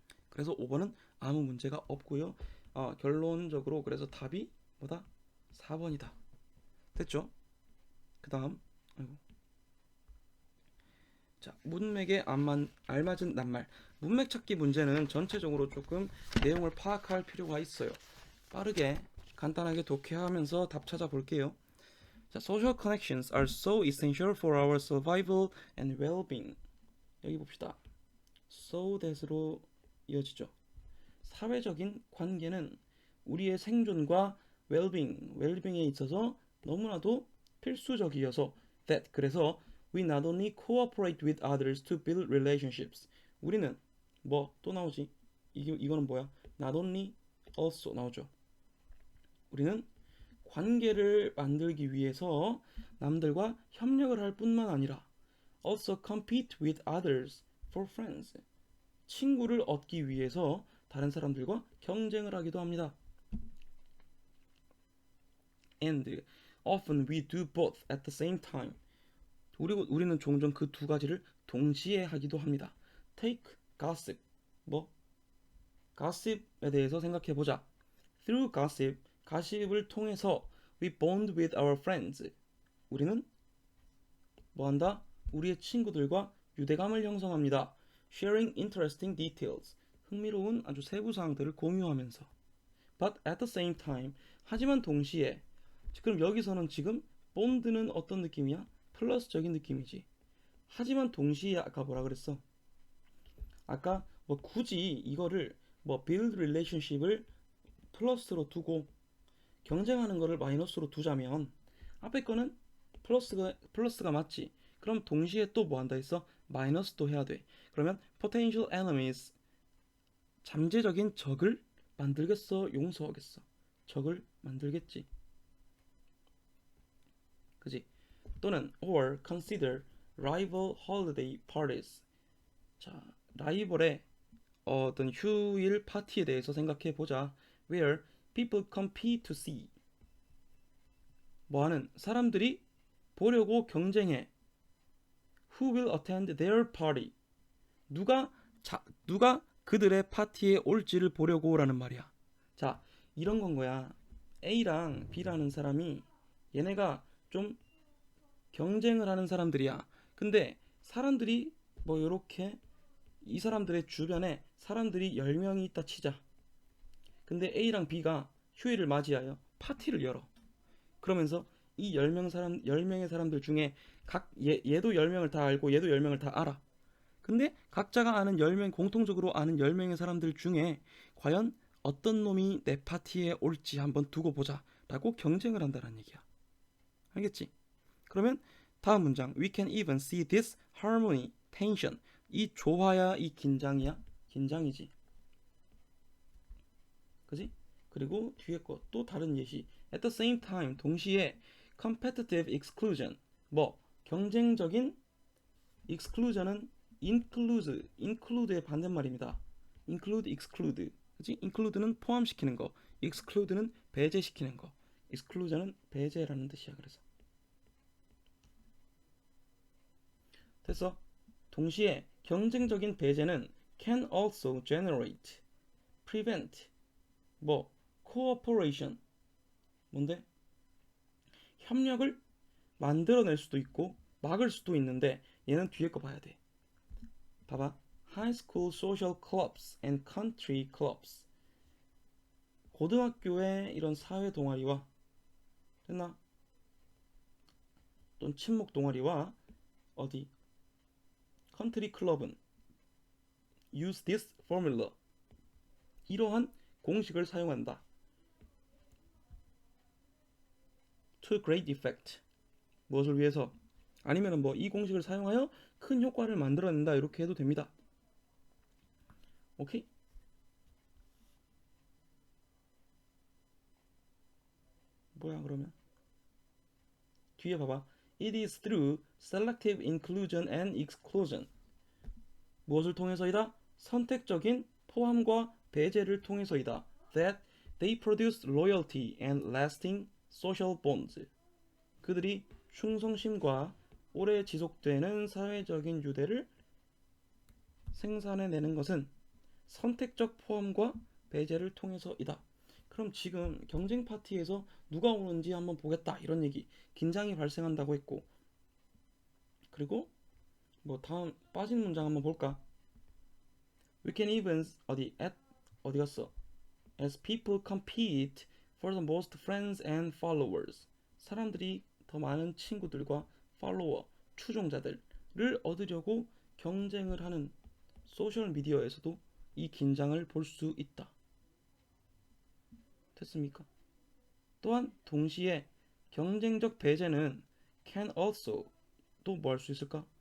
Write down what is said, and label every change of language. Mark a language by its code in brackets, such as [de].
[ko] 그래서 5번은 아무 문제가 없고요. 결론적으로 그래서 답이 뭐다? 4번이다. 됐죠? 그 다음 자, 문맥에 알맞은 낱말. 문맥 찾기 문제는 전체적으로 조금 내용을 파악할 필요가 있어요. 빠르게 간단하게 독해하면서 답 찾아볼게요. [en] 자, social connections are so essential for our survival and well-being. [ko] 여기 봅시다. [en] so that [ko] 으로 이어지죠. 사회적인 관계는 우리의 생존과 웰빙에 있어서 너무나도 필수적이어서 [en] that [ko] 그래서 [en] we not only cooperate with others to build relationships [ko] 우리는 뭐 또 나오지 이거는 뭐야 [en] not only also [ko] 나오죠 우리는 관계를 만들기 위해서 남들과 협력을 할 뿐만 아니라 [en] also compete with others for friends [ko] 친구를 얻기 위해서 다른 사람들과 경쟁을 하기도 합니다. [en] And often we do both at the same time. [ko] 우리는 종종 그 두 가지를 동시에 하기도 합니다. [en] Take gossip. [ko] gossip에 대해서 생각해 보자. [en] Through gossip, [ko] 가십을 통해서 [en] we bond with our friends. [ko] 우리는 뭐한다? 우리의 친구들과 유대감을 형성합니다. [en] Sharing interesting details. [ko] 흥미로운 아주 세부 사항들을 공유하면서. [en] But at the same time. [ko] 하지만 동시에. 그럼 여기서는 지금 bond는 어떤 느낌이야? 플러스적인 느낌이지. 하지만 동시에 아까 뭐라 그랬어? 아까 뭐 굳이 이거를 [en] build relationship [ko] 을 플러스로 두고 경쟁하는 거를 마이너스로 두자면 앞에 거는 플러스가 맞지. 그럼 동시에 또 뭐 한다 했어? 마이너스도 해야 돼. 그러면 [en] potential enemies [ko] 잠재적인 적을 만들겠어? 용서하겠어? 적을 만들겠지. 그지? 또는 [en] or consider rival holiday parties. [ko] 자, 라이벌의 어떤 휴일 파티에 대해서 생각해 보자. [en] Where people compete to see. [ko] 뭐하는 사람들이 보려고 경쟁해. [en] Who will attend their party? [ko] 누가 그들의 파티에 올지를 보려고라는 말이야. 자, 이런 건 거야. A랑 B라는 사람이 얘네가 좀 경쟁을 하는 사람들이야. 근데 사람들이 뭐 요렇게 이 사람들의 주변에 사람들이 10명이 있다 치자. 근데 A랑 B가 휴일을 맞이하여 파티를 열어. 그러면서 이 10명의 사람들 중에 얘도 10명을 다 알고 얘도 10명을 다 알아. 근데 각자가 아는 10명, 공통적으로 아는 10명의 사람들 중에 과연 어떤 놈이 내 파티에 올지 한번 두고 보자 라고 경쟁을 한다는 얘기야. 알겠지? 그러면 다음 문장 [en] We can even see this harmony, tension. [ko] 이 조화야, 이 긴장이야? 긴장이지. 그지? 그리고 뒤에 거 또 다른 예시. [en] At the same time, [ko] 동시에 [en] competitive exclusion. [ko] 경쟁적인 exclusion은 include의 반대말입니다. [en] include, exclude. [ko] 그치? include는 포함시키는 거, exclude는 배제시키는 거. exclusion은 배제라는 뜻이야. 그래서 됐어. 동시에 경쟁적인 배제는 [en] can also generate, prevent, cooperation. [ko] 뭔데? 협력을 만들어낼 수도 있고 막을 수도 있는데 얘는 뒤에 거 봐야 돼. 봐봐. [en] High school social clubs and country clubs. [ko] 고등학교의 이런 사회 동아리와 됐나? 또는 친목 동아리와 어디? 컨트리 클럽은 [en] use this formula. [ko] 이러한 공식을 사용한다. [en] To great effect. [ko] 무엇을 위해서? 아니면은 이 공식을 사용하여 큰 효과를 만들어낸다. 이렇게 해도 됩니다. 오케이? 뭐야 그러면? 뒤에 봐봐. [en] It is through selective inclusion and exclusion. [ko] 무엇을 통해서이다? 선택적인 포함과 배제를 통해서이다. [en] That they produce loyalty and lasting social bonds. [ko] 그들이 충성심과 오래 지속되는 사회적인 유대를 생산해내는 것은 선택적 포함과 배제를 통해서이다. 그럼 지금 경쟁 파티에서 누가 오는지 한번 보겠다 이런 얘기. 긴장이 발생한다고 했고 그리고 다음 빠진 문장 한번 볼까? [en] We can even [ko] 어디 갔어? [en] As people compete for the most friends and followers. [ko] 사람들이 더 많은 친구들과 팔로워, 추종자들을 얻으려고 경쟁을 하는 소셜 미디어에서도 이 긴장을 볼 수 있다. 됐습니까? 또한 동시에 경쟁적 배제는 [en] can also [ko] 또 뭐 할 수 있을까?